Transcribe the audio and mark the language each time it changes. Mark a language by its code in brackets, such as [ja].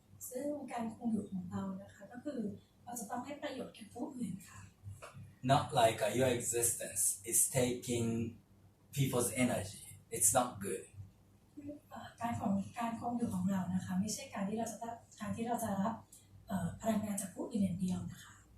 [th] ซึ่งการคงอยู่ของเรานะคะก็คือเราจะต้องให้ประโยชน์แก่ผู้อื่นค่ะ [en] Not like your existence is taking people's energy. It's not good. [th] การคงอยู่ของเรานะคะไม่ใช่การที่เราจะรับพลังงานจากผู้อื่นอย่างเดียวนะคะ